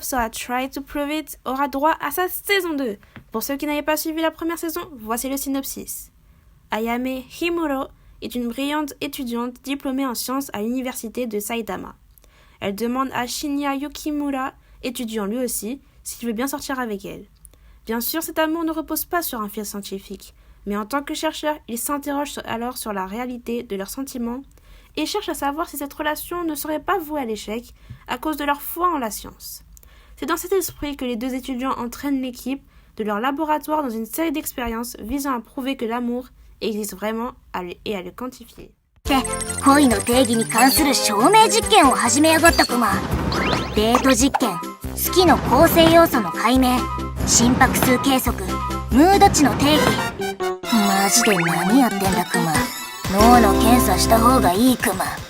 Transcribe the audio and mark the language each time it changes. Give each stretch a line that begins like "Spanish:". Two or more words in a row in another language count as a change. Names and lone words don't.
French: so I Tried to Prove It aura droit à sa saison 2. Pour ceux qui n'avaient pas suivi la première saison, voici le synopsis. Ayame Himuro est une brillante étudiante diplômée en sciences à l'université de Saitama. Elle demande à Shinya Yukimura, étudiant lui aussi, s'il veut bien sortir avec elle. Bien sûr, cet amour ne repose pas sur un fil scientifique, mais en tant que chercheur, il s'interroge alors sur la réalité de leurs sentiments et cherche à savoir si cette relation ne serait pas vouée à l'échec à cause de leur foi en la science. C'est dans cet esprit que les deux étudiants entraînent l'équipe de leur laboratoire dans une série d'expériences visant à prouver que l'amour existe vraiment et à le quantifier.
Japanese: 恋の定義に関する証明実験を始めやがったクマ。デート実験、好きの構成要素の解明、心拍数計測、ムード値の定義。マジで何やってんだクマ。脳の検査した方がいいクマ。